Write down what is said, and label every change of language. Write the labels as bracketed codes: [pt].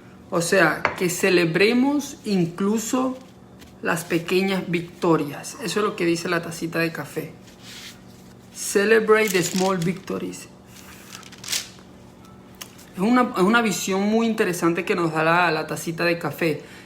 [es] O sea, que celebremos incluso las pequeñas victorias. Eso es lo que dice la tacita de café. [en] Celebrate the small victories. [es] Es una visión muy interesante que nos da la tacita de café.